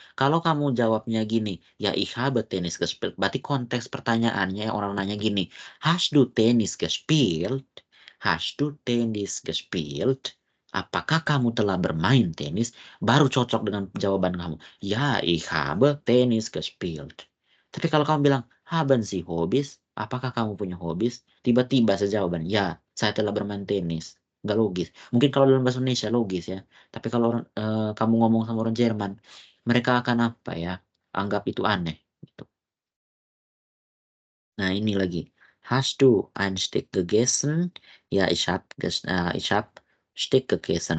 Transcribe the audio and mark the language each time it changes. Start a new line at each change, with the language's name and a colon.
Indonesian: Kalau kamu jawabnya gini, ya
German: ich habe Tennis gespielt.
Indonesian: Berarti konteks pertanyaannya orang nanya gini,
German: hast du Tennis gespielt? Hast du Tennis gespielt?
Indonesian: Apakah kamu telah bermain tenis? Baru cocok dengan jawaban kamu.
German: Ya, ich habe Tennis gespielt.
Indonesian: Tapi kalau kamu bilang,
German: haben Sie Hobbys?
Indonesian: Apakah kamu punya hobis? Tiba-tiba sejawaban, ya, saya telah bermain tenis. Nggak logis. Mungkin kalau dalam bahasa Indonesia logis ya. Tapi kalau kamu ngomong sama orang Jerman, mereka akan apa ya? Anggap itu aneh. Gitu. Nah ini lagi.
German: Hast du ein Stück gegessen? Ya, ich hab Stück gegessen.